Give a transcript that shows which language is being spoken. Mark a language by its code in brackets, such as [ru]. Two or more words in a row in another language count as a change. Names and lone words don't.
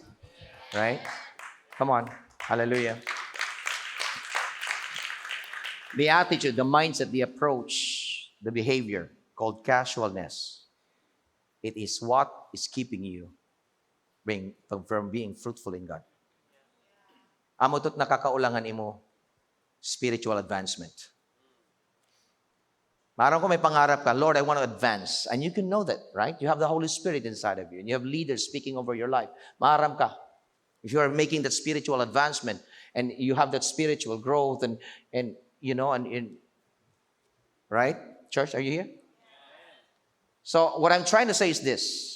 [en] Right? Come on. Hallelujah. The attitude, the mindset, the approach, the behavior called casualness. It is what is keeping you from being fruitful in God. [hil] Amo to't nakakaulangan imo [en] spiritual advancement. [hil] Maram ko may pangarap ka, Lord, [en] I want to advance. And you can know that, right? You have the Holy Spirit inside of you. And you have leaders speaking over your life. [hil] Maram ka. [en] If you are making that spiritual advancement and you have that spiritual growth and you know, right? Church, are you here? So what I'm trying to say is this.